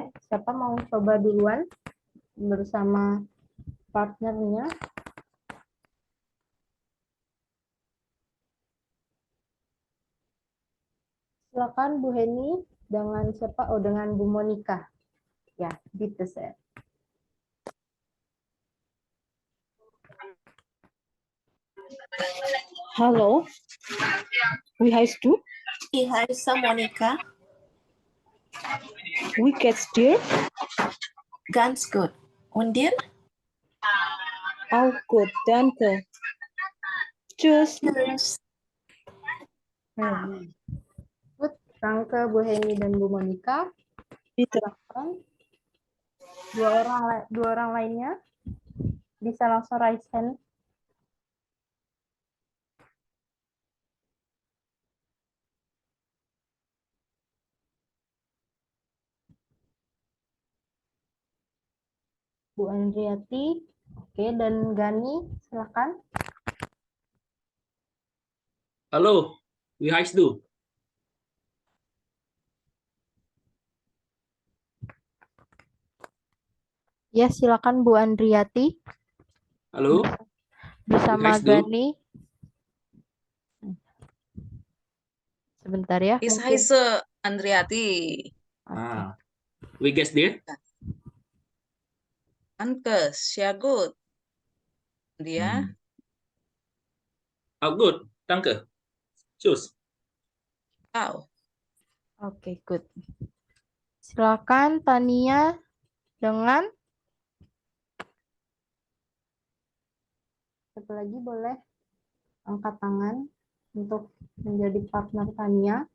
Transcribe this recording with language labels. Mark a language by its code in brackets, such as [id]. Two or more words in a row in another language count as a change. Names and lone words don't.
[id] Siapa mau coba duluan bersama partnernya? Silakan Bu Heni dengan siapa? Oh, dengan Bu Monika. Ya, [de] bitte sehr. Halo, wie heißt du? Ich heiße Monika. Wie geht's dir? Ganz gut. Und dir? Auch gut, danke. Tschüss. Tschüss. Good. [id] Danke Bu Heni dan Bu Monika. [de] Bitte. [id] Silakan. Dua orang lainnya bisa langsung [en] raise hand. [id] Bu Andriati, oke, dan Gani, silakan. [de] Halo, wie heißt du? [id] Ya, silakan Bu Andriati [de] Halo, [id] bersama [de] heißt du? [id] Gani. Sebentar ya. [de] Ich [id] Mungkin. [de] heiße Andriati. [id] Oke. [de] Wie geht's dir? Danke, sehr gut. Dia, Auch gut, danke. Tschüss. ciao. [id] Oke, good. Silakan Tania dengan satu lagi boleh angkat tangan untuk menjadi partner Tania.